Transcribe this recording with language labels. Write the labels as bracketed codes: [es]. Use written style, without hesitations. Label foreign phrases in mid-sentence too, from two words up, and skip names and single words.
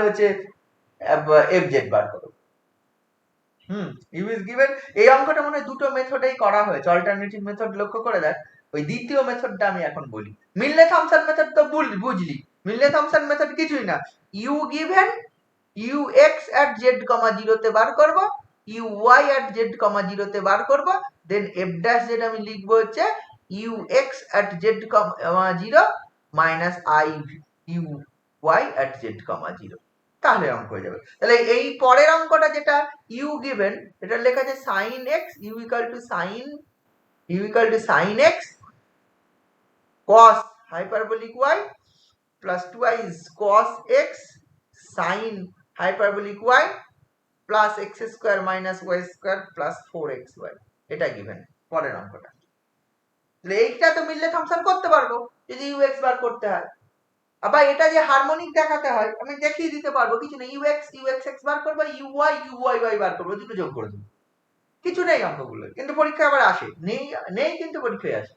[bn] হচ্ছে fz বার করো, [en] u is given, [bn] এই অঙ্কটা মনে হয় দুটো মেথডেই করা হয়েছে, অল্টারনেটিভ মেথড লক্ষ্য করে দেখ, ওই দ্বিতীয় মেথডটা আমি এখন বলি, মিললে থমসন মেথড তো বুঝলি, মিললে থমসন মেথড কিছুই না, [en] u given u x at z, 0 [bn] তে বার করব, [en] u y at z, 0 [bn] তে বার করব, [en] then f dash z [bn] আমি লিখবো হচ্ছে [en] u x at z, 0 [bn] মাইনাস i u y at z, 0, তাহলে অঙ্ক হয়ে যাবে। তাহলে এই পরের অঙ্কটা যেটা u given, এটা লেখা আছে sin x, [en] u equal to sin x cos hyperbolic y plus 2i cos x sin hyperbolic y plus x square minus y square plus 4xy, [bn] এটা given পরের অঙ্কটা। তাহলে এইটা তো মিললে থমসন করতে পারবো যদি ux বার করতে হয়, আবার এটা যে হারমোনিক দেখাতে হয় আমি দেখিয়ে দিতে পারবো, কিছু নেই, ux বার করবো, uy বার করবো, দুটো যোগ করে দেবো, কিছু নেই অঙ্কগুলো, কিন্তু পরীক্ষায় আবার আসে, নেই কিন্তু পরীক্ষায় আসে।